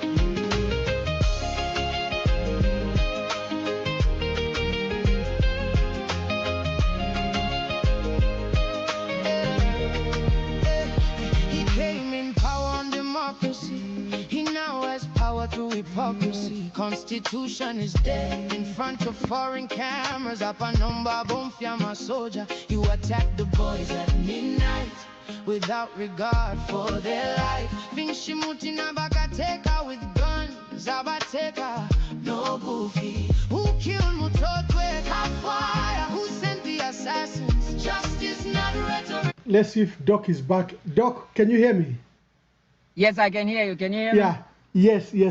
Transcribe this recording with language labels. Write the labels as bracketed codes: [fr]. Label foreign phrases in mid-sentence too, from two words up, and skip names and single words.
[en] He came in power on democracy. He now has power through hypocrisy. Constitution is dead in front of foreign cameras. [bem] Apanumba bomfyama [en] soldier. You attack the boys at midnight without regard for their life. [bem] Vinshimuti na bakateka [en] with guns. [bem] Abateka no goofy. [en] Who killed Mutotwe Kafwaya? Who sent the assassins? Justice not rhetoric. Let's see if Doc is back. Doc, can you hear me? Yes, I can hear you. Can you hear me? Yeah. Yes, yes.